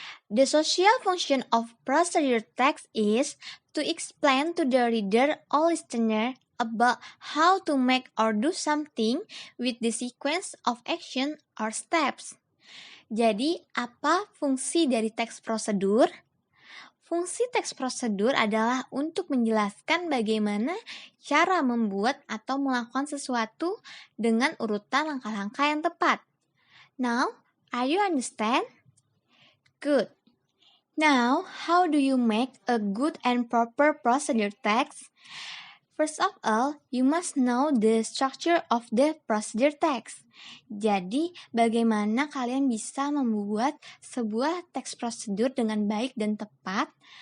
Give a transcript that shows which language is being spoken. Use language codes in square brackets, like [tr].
[en] The social function of procedure text is to explain to the reader or listener about how to make or do something with the sequence of action or steps. [id] Jadi, apa fungsi dari teks prosedur? Fungsi teks prosedur adalah untuk menjelaskan bagaimana cara membuat atau melakukan sesuatu dengan urutan langkah-langkah yang tepat. [en] Now, are you understand? Good. Now, how do you make a good and proper procedure text? First of all, you must know the structure of the procedure text. [id] Jadi, bagaimana kalian bisa membuat sebuah teks prosedur dengan baik dan tepat?